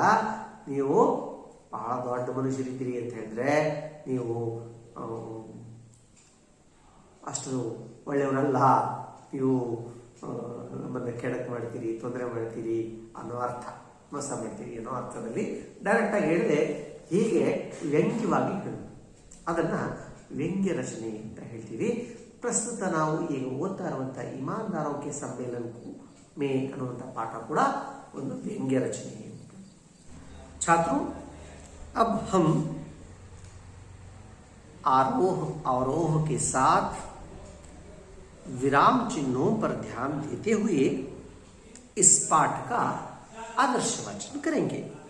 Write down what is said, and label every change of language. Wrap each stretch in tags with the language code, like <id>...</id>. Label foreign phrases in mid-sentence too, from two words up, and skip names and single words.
<kn>ನೀವು ಬಹಳ ದೊಡ್ಡ ಮನುಷ್ಯರಿದ್ದೀರಿ ಅಂತ ಹೇಳಿದ್ರೆ ನೀವು ಅಷ್ಟು ಒಳ್ಳೆಯವರಲ್ಲ, ನೀವು ನಮ್ಮನ್ನ ಕೆಡಕ್ ಮಾಡ್ತೀರಿ, ತೊಂದರೆ ಮಾಡ್ತೀರಿ ಅನ್ನೋ ಅರ್ಥ, ಮೋಸ ಮಾಡ್ತೀರಿ ಅನ್ನೋ ಅರ್ಥದಲ್ಲಿ ಡೈರೆಕ್ಟ್ ಆಗಿ ಹೇಳಿದೆ. ಹೀಗೆ ವ್ಯಂಗ್ಯವಾಗಿ ಹೇಳು, ಅದನ್ನ ವ್ಯಂಗ್ಯ ರಚನೆ ಅಂತ ಹೇಳ್ತೀವಿ. ಪ್ರಸ್ತುತ ನಾವು ಈಗ ಓದ್ತಾ ಇರುವಂತಹ ईमानदारों के सम्मेलन में ಅನ್ನುವಂಥ ಪಾಠ ಕೂಡ ಒಂದು ವ್ಯಂಗ್ಯ ರಚನೆ.</kn> <hi>छात्रों, अब हम आरोह अवरोह के साथ विराम चिन्हों पर ध्यान देते हुए इस पाठ का आदर्श वाचन करेंगे.</hi>